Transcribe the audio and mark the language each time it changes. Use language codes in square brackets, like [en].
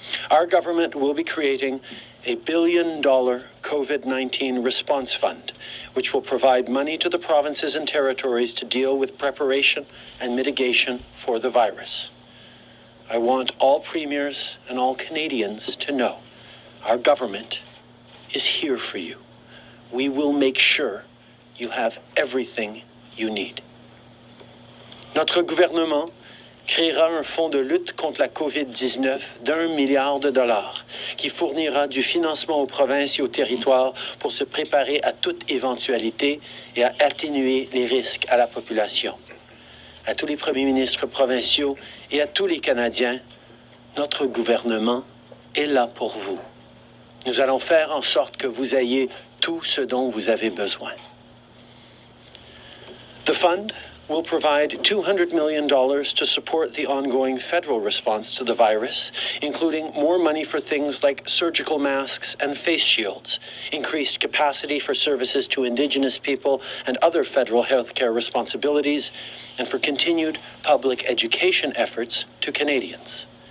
[en] Our government will be creating a $1 billion COVID-19 response fund, which will provide money to the provinces and territories to deal with preparation and mitigation for the virus. I want all premiers and all Canadians to know our government is here for you. We will make sure you have everything you need. [fr] Notre gouvernement créera un fonds de lutte contre la COVID-19 d'1 milliard de dollars qui fournira du financement aux provinces et aux territoires pour se préparer à toute éventualité et à atténuer les risques à la population. À tous les premiers ministres provinciaux et à tous les Canadiens, notre gouvernement est là pour vous. Nous allons faire en sorte que vous ayez tout ce dont vous avez besoin. [en] The fund will provide $200 million to support the ongoing federal response to the virus, including more money for things like surgical masks and face shields, increased capacity for services to Indigenous people and other federal healthcare responsibilities, and for continued public education efforts to Canadians.